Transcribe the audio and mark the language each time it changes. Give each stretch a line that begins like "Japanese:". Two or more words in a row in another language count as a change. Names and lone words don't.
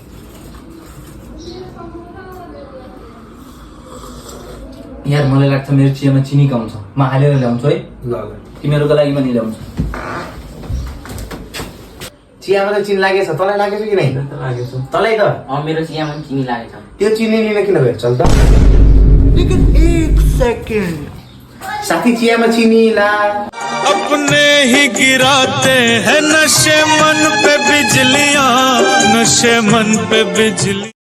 Nepali: यार मलाई लाग्छ मेरो चियामा चिनी कम छ, म हालेर ल्याउँछु है। ल तिमीहरूको लागि पनि ल्याउँछु। चियामा त चिनी लागेछ, तँलाई लागेछ कि नै? लागेछ तँलाई त मेरो चियामा पनि चिनी लागेछ। त्यो चिनी लिन किन गयो? चल त।
Hindi: लेकिन एक सेकंड,
Nepali: साथी चियामा चिनी ला।
Hindi: अपने ही गिराते हैं नशे मन पे बिजलियां, नशे मन पे बिजली।